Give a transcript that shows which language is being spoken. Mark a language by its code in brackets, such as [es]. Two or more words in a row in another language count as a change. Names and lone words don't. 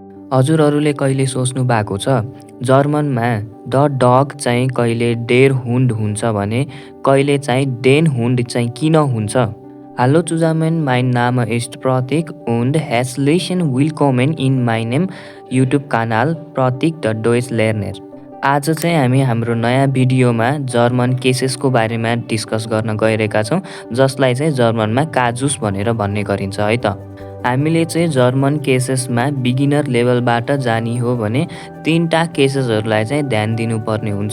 [ne] हजुरहरूले कहिले सोच्नु भएको छ जर्मनमा [en] the dog [ne] चाहिँ कहिले [de] der Hund [ne] हुन्छ भने कहिले चाहिँ [de] den Hund [ne] चाहिँ किन हुन्छ? [de] Hallo zusammen, mein Name ist Pratik und herzlichen willkommen in meinem YouTube-Kanal Pratik the Deutsch Lerner। [ne] आज चाहिँ हामी हाम्रो नयाँ भिडियोमा [en] German cases [ne] बारेमा डिस्कस गर्न गइरहेका छौँ, जसलाई चाहिँ जर्मनमा काजुस भनेर भन्ने गरिन्छ है त। हामीले चाहिँ [en] German cases beginner level [ne] जानी हो भने तीनटा केसेसहरूलाई चाहिँ ध्यान दिनुपर्ने हुन्छ।